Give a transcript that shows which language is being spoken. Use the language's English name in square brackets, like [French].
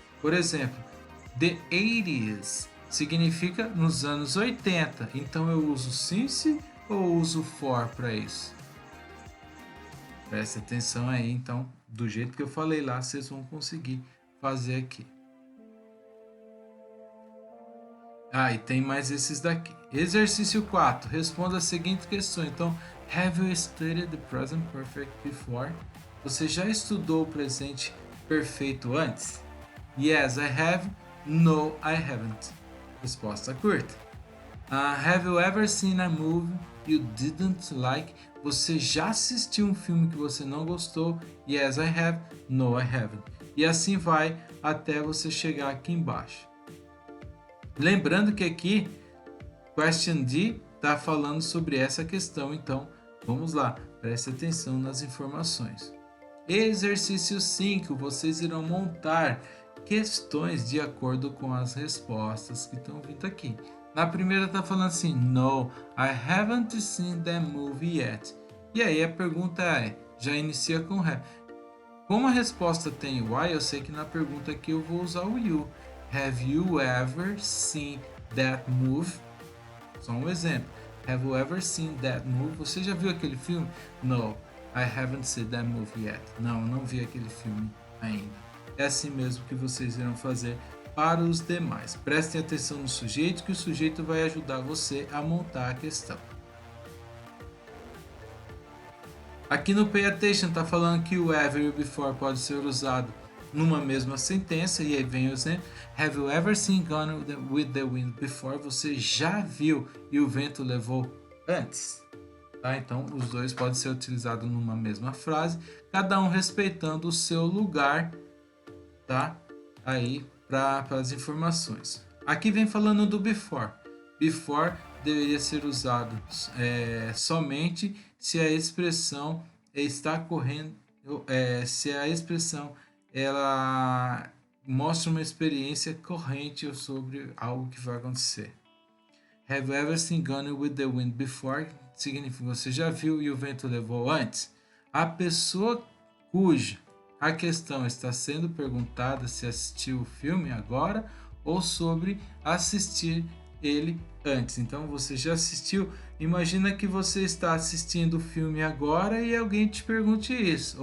[Portuguese] Por exemplo, the 80s significa nos anos 80, então eu uso since ou uso for para isso? Preste atenção aí, então, do jeito que eu falei lá, vocês vão conseguir fazer aqui. E tem mais esses daqui. Exercício 4. Responda a seguinte questão. [English] Então, have you studied the present perfect before? [Portuguese] Você já estudou o presente perfeito antes? [English] Yes, I have. No, I haven't. [Portuguese] Resposta curta. [English] Have you ever seen a movie you didn't like? [Portuguese] Você já assistiu um filme que você não gostou? [English] Yes, I have. No, I haven't. [Portuguese] E assim vai até você chegar aqui embaixo. Lembrando que aqui, question D está falando sobre essa questão, então vamos lá, preste atenção nas informações. Exercício 5, vocês irão montar questões de acordo com as respostas que estão vindo aqui. Na primeira está falando assim, [English] no, I haven't seen that movie yet. [Portuguese] E aí a pergunta já inicia com have. Como a resposta tem why, eu sei que na pergunta aqui eu vou usar o you. [English] Have you ever seen that movie? [Portuguese] Só um exemplo. [English] Have you ever seen that movie? [Portuguese] Você já viu aquele filme? [English] No, I haven't seen that movie yet. [Portuguese] Não, não vi aquele filme ainda. É assim mesmo que vocês irão fazer para os demais. Prestem atenção no sujeito, que o sujeito vai ajudar você a montar a questão. Aqui no Pay Attention está falando que o ever e o before pode ser usado numa mesma sentença, e aí vem o exemplo. [English] Have you ever seen Gone with the Wind before? [Portuguese] Você já viu e o vento levou antes? Tá? Então, os dois podem ser utilizados numa mesma frase, cada um respeitando o seu lugar, tá? Aí, para as informações. Aqui vem falando do before. Before deveria ser usado somente se a expressão está correndo, se a expressão ela mostra uma experiência corrente sobre algo que vai acontecer. [English] Have you ever seen Gone with the Wind before? [Portuguese] Significa você já viu e o vento levou antes. A pessoa cuja a questão está sendo perguntada se assistiu o filme agora ou sobre assistir ele antes. Então você já assistiu? Imagina que você está assistindo o filme agora e alguém te pergunte isso.